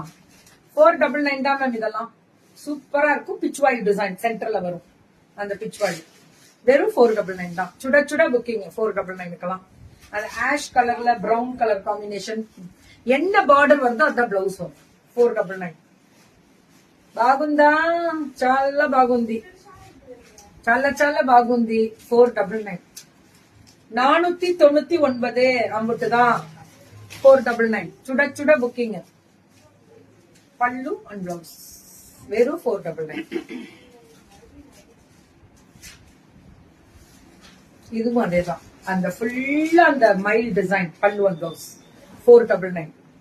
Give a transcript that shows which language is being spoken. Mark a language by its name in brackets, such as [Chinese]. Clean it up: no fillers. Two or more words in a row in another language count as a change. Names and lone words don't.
[Tamil] 499 தான் மேம். இதெல்லாம் சூப்பரா இருக்கும். பிச்வாய் டிசைன் சென்டர்ல வரும். அந்த பிச்வாய் வெறும் 499 தான். சுட சுட புக்கிங் 499க்குலாம். அது ஆஷ் கலர்ல [English] brown colour combination. [Tamil] என்ன பார்டர் வருதோ அதான் பிளவுஸ் வரும். [Telugu] 499 బాగుందా? చాలా బాగుంది, చాలా చాలా బాగుంది. [Tamil] 499 499 அம்புட்டுதான். 499 சுட சுட புக்கிங். பல்லு [English] and blouse [Tamil] வெறும் 499. இதுவும் அதேதான். அந்த ஃபுல்லா அந்த மைல் டிசைன் பல்லு [English] and blouse [Tamil] 499.